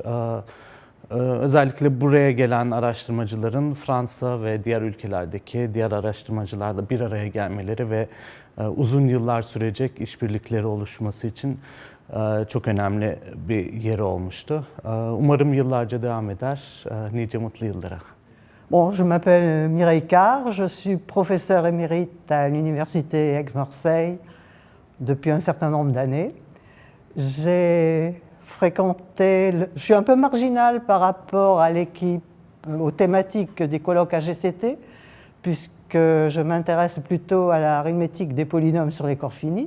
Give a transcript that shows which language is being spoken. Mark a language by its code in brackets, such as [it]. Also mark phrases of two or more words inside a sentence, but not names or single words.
[tr] Özellikle buraya gelen araştırmacıların Fransa ve diğer ülkelerdeki diğer araştırmacılarla bir araya gelmeleri ve uzun yıllar sürecek işbirlikleri oluşması için çok önemli bir yeri olmuştu. Umarım yıllarca devam eder. Nice mutlu yıllara. [fr] Bon, je m'appelle Mireille CAR, je suis professeure émérite à l'université Aix-Marseille depuis un certain nombre d'années. J'ai fréquenté, je suis un peu marginale par rapport à l'équipe, aux thématiques des colloques AGCT, puisque je m'intéresse plutôt à l'arithmétique des polynômes sur les corps finis.